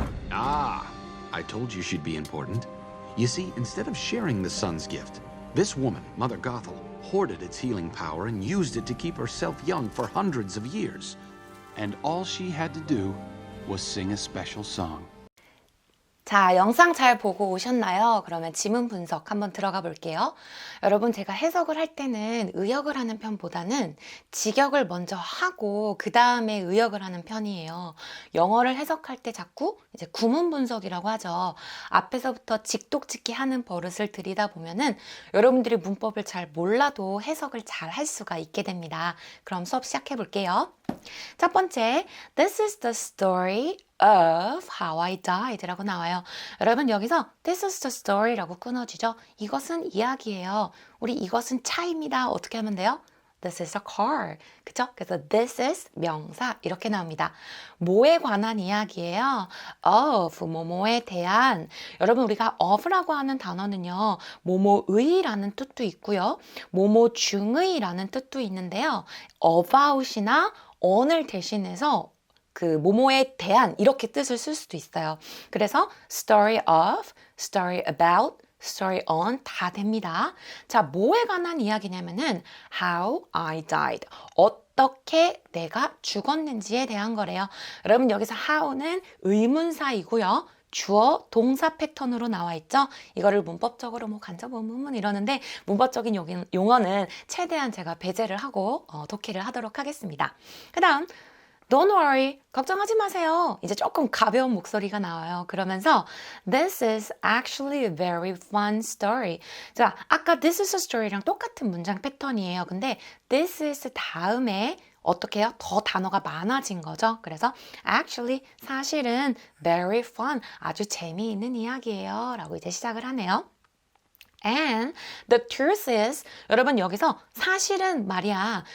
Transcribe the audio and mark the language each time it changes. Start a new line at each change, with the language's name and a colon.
English: Ah, I told you she'd be important. You see, instead of sharing the sun's gift, this woman, Mother Gothel, hoarded its healing power and used it to keep herself young for hundreds of years. And all she had to do was sing a special song.
Korean: 자, 영상 잘 보고 오셨나요? 그러면 지문 분석 한번 들어가 볼게요. 여러분, 제가 해석을 할 때는 의역을 하는 편보다는 직역을 먼저 하고 그 다음에 의역을 하는 편이에요. 영어를 해석할 때 자꾸 이제 구문 분석이라고 하죠. 앞에서부터 직독직기 하는 버릇을 들이다 보면은 여러분들이 문법을 잘 몰라도 해석을 잘 할 수가 있게 됩니다. 그럼 수업 시작해 볼게요. 첫 번째,
English: This is the story of how I died
Korean: 라고 나와요. 여러분, 여기서
English: This is the story
Korean: 라고 끊어주죠. 이것은 이야기예요. 우리 이것은 차입니다. 어떻게 하면 돼요?
English: This is a car.
Korean: 그쵸? 그래서 this is 명사 이렇게 나옵니다. 뭐에 관한 이야기예요? of, 뭐뭐에 대한. 여러분, 우리가 of라고 하는 단어는요, 뭐뭐의라는 뜻도 있고요, 뭐뭐 중의라는 뜻도 있는데요, about이나 on을 대신해서 그 뭐뭐에 대한 이렇게 뜻을 쓸 수도 있어요. 그래서
English: story of, story about, story on
Korean: 다 됩니다. 자, 뭐에 관한 이야기냐면은
English: how I died.
Korean: 어떻게 내가 죽었는지에 대한 거래요. 여러분, 여기서 how는 의문사이고요. 주어, 동사 패턴으로 나와 있죠. 이거를 문법적으로 뭐 간접의문문 이러는데 문법적인 용어는 최대한 제가 배제를 하고 독해를 하도록 하겠습니다. 그 다음
English: Don't worry,
Korean: 걱정하지 마세요. 이제 조금 가벼운 목소리가 나와요. 그러면서
English: This is actually a very fun story.
Korean: 자, 아까
English: This is a story
Korean: 랑 똑같은 문장 패턴이에요. 근데 This is 다음에 어떻게 해요? 더 단어가 많아진 거죠. 그래서 actually 사실은 very fun, 아주 재미있는 이야기예요. 라고 이제 시작을 하네요.
English: And the truth is,
Korean: 여러분 여기서 사실은 말이야.